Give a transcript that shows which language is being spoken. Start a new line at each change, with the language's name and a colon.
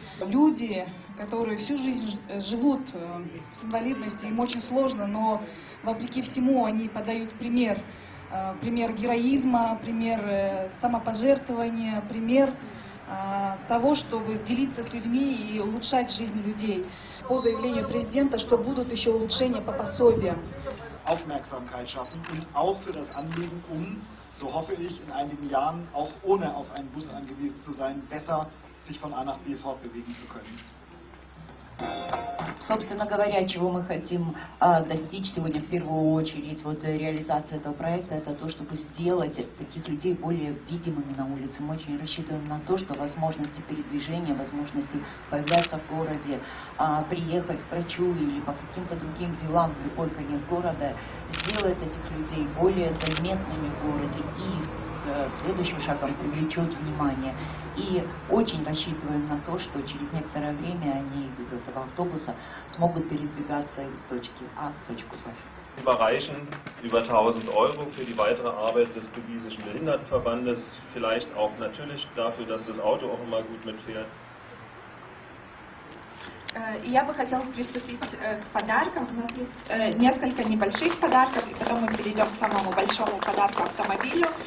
Russian: Люди, которые всю жизнь живут с инвалидностью, им очень сложно, но вопреки всему они подают пример. Пример героизма, пример самопожертвования, пример того, чтобы делиться с людьми и улучшать жизнь людей. По заявлению президента, что будут еще улучшения по пособиям.
German: Aufmerksamkeit schaffen und auch für das Anliegen, so hoffe ich, in einigen Jahren auch ohne auf einen Bus angewiesen zu sein, besser sich von A nach B fortbewegen zu können.
Russian: Собственно говоря, чего мы хотим достичь сегодня в первую очередь, реализация этого проекта, это то, чтобы сделать таких людей более видимыми на улице. Мы очень рассчитываем на то, что возможности передвижения, возможности появляться в городе, приехать к врачу или по каким-то другим делам в любой конец города, сделает этих людей более заметными в городе и следующим шагом привлечет внимание. И очень рассчитываем на то, что через некоторое время они без этого автобуса смогут передвигаться из точки А в точку Б.
German: Überreichen über 1.000 € für die weitere Arbeit des Lugisischen Behindertenverbandes, vielleicht auch natürlich dafür, dass das Auto auch immer gut mitfährt.
Russian: Я бы хотела приступить к подаркам. У нас есть несколько небольших подарков, и потом мы перейдем к самому большому подарку — автомобилю.